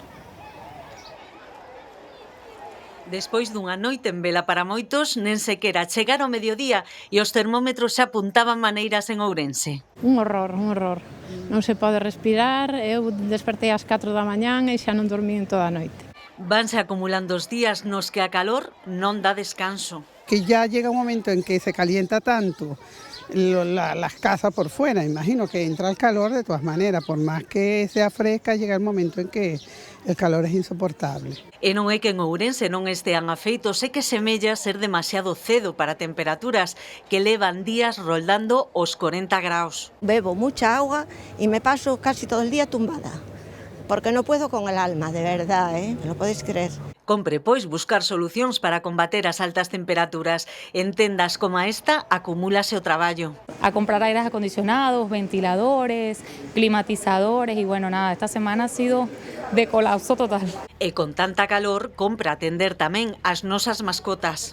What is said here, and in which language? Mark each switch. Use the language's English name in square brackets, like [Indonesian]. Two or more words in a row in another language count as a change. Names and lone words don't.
[Galician] Despois dunha noite en vela para moitos, nen sequera chegar ao mediodía e os termómetros xa apuntaban maneiras en Ourense. Un horror, un horror. Non se pode respirar, eu despertei ás 4 da mañán e xa non dormín toda a noite. Vanse acumulando os días nos que a calor non dá descanso. [Spanish] Que ya llega un momento en que se calienta tanto las casas por fuera, imagino que entra el calor de todas maneras, por más que sea fresca, llega el momento en que el calor es insoportable. [Galician] E non é que en Ourense non estean afeitos, é que semella ser demasiado cedo para temperaturas que levan días roldando os 40 graus. [Spanish] Bebo mucha agua y me paso casi todo el día tumbada, porque no puedo con el alma, de verdad, ¿eh? ¿Me lo podéis creer? [Galician] Compre, pois, buscar solucións para combater as altas temperaturas. En tendas como esta, acumúlase o traballo. [Spanish] A comprar aires acondicionados, ventiladores, climatizadores y bueno, nada, esta semana ha sido de colapso total. [Galician] E con tanta calor, compra atender tamén as nosas mascotas.